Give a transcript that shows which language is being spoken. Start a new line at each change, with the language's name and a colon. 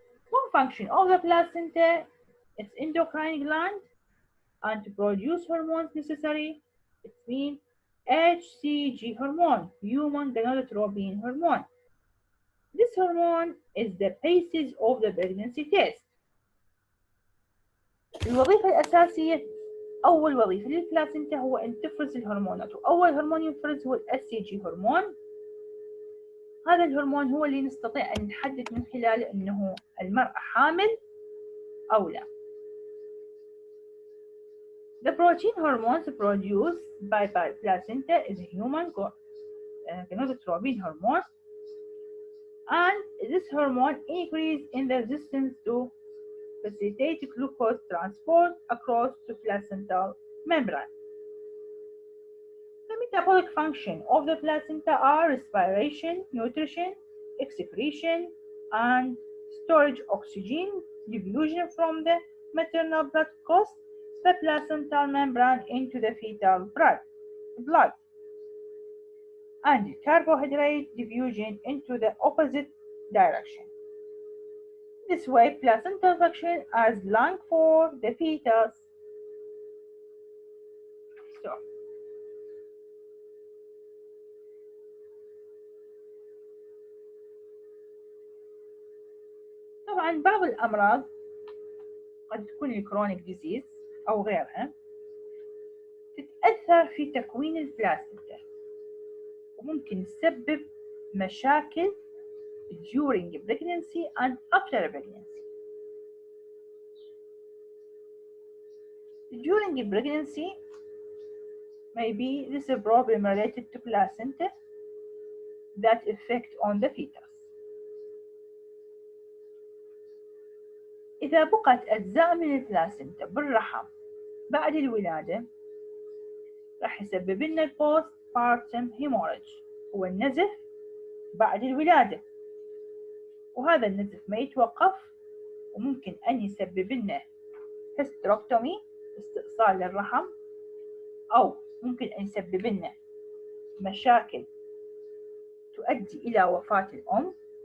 English: One function of the placenta is endocrine gland and to produce hormones necessary. It means HCG hormone, human gonadotropin hormone. This hormone is the basis of the pregnancy test.
Arabic: الوظيفة الأساسية، أول وظيفة للبلاسنتا هو أن تفرز الهرمونات، وأول هرمون ينفرز هو HCG هرمون. هذا الهرمون هو اللي نستطيع أن نحدد من خلاله أنه المرأة حامل أو لا.
English: The protein hormones produced by placenta is human gonadotropin hormone, and this hormone increases in the resistance to facilitate glucose transport across the placental membrane. The metabolic function of the placenta are respiration, nutrition, excretion, and storage oxygen diffusion from the maternal blood across the placental membrane into the fetal blood, and carbohydrate diffusion into the opposite direction. This way, placenta function as lung for the fetus.
Arabic: So, طبعا بعض الأمراض قد تكون الكرونيك ديزيز أو غيرها تتأثر في تكوين البلاسنتا وممكن تسبب مشاكل
English: during pregnancy and after pregnancy. During pregnancy, maybe this is a problem related to placenta that affect on the fetus.
Arabic: إذا بقت أجزاء من البلاسنتا بالرحم بعد الولادة راح يسبب لنا postpartum hemorrhage، هو النزف بعد الولادة، وهذا النزف ما يتوقف وممكن أن يسبب لنا hysterectomy استئصال للرحم، أو ممكن أن يسبب لنا مشاكل تؤدي إلى وفاة الأم.